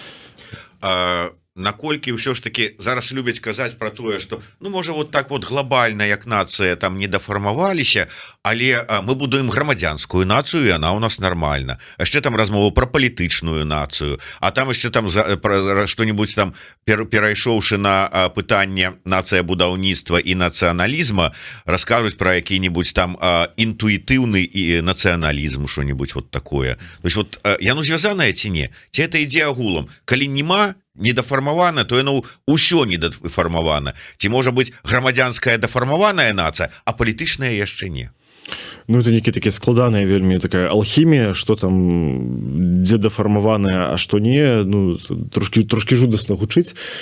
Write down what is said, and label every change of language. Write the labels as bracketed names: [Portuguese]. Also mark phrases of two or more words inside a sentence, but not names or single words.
[Belarusian] Наколькі ўсё ж таки зараз любяць казаць про тое, что ну можа [Russian] вот так вот [Belarusian] глобальна як нацыя там не дафармаваліся, але мы будуем грамадзянскую нацыю, і она у нас нормальна. Яшчэ там размова про палітычную нацыю, а там яшчэ там што-нибудь там перайшоўшы на пытанне нацыя будаўніцтва і нацыяналізма, раскажуць про які-нибудь там інтуітыўны і нацыяналізм, [Russian] што-нибудь вот такое. То есть [Belarusian] вот яно звязанае ці не? Ці это ідзе агулам? Калі нема недафармавана, то яно ўсё недафармавана. Ці можа быць грамадзянская дафармаваная нацыя, а палітычная яшчэ не. Ну, это нейкія такія складаныя вельмі такая алхімія, што там дзе дафармаваная, а што не, ну, трошки жудасна гучыць.